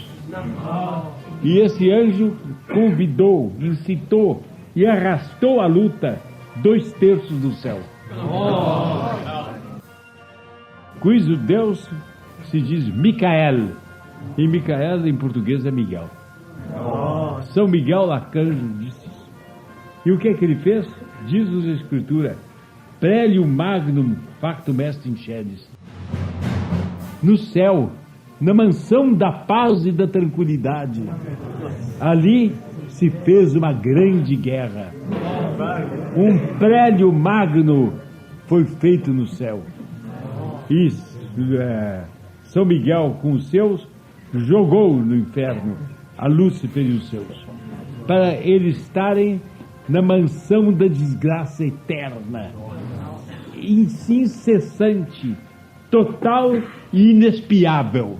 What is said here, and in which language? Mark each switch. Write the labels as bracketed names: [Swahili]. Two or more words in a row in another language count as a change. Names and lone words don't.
[Portuguese] E esse anjo convidou, incitou e arrastou à luta 2/3 do céu. [Latin] Quis ut Deus [Portuguese] se diz Micael, e Micael em português é Miguel. São Miguel Arcanjo disse isso. E o que é que ele fez? Diz-nos a Escritura: [Latin] Prelium magnum factum est in celis. [Portuguese] No céu, na mansão da paz e da tranquilidade, ali se fez uma grande guerra. Um prélio magno foi feito no céu. E São Miguel, com os seus, jogou no inferno a Lúcifer e os seus, para eles estarem na mansão da desgraça eterna, incessante, total e inexpiável.